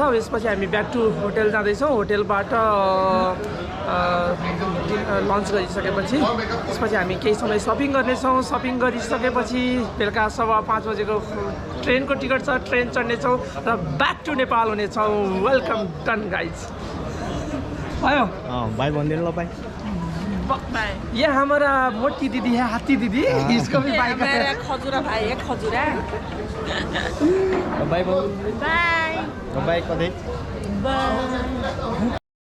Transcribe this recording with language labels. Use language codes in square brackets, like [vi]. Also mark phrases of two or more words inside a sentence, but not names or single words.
[ne] अब यसपछि हामी [en] back to hotel [ne] जाँदैछौँ। होटेलबाट लन्च गरिसकेपछि त्यसपछि हामी केही समय सपिङ गर्नेछौँ। सपिङ गरिसकेपछि बेलुका 5:15 बजेको ट्रेनको टिकट छ, ट्रेन चढ्नेछौँ र [en] back to Nepal [ne] हुनेछौँ। [en] welcome done guys. आयो [hi] भाई बंदे लो भाई। ये हमारा मोटी दीदी है, हाथी दीदी। इसको भी बाय मेरा खजूरा भाई है, खजूरा। [en] bye bye बाय [hi] बाय कदे। [en] बाय।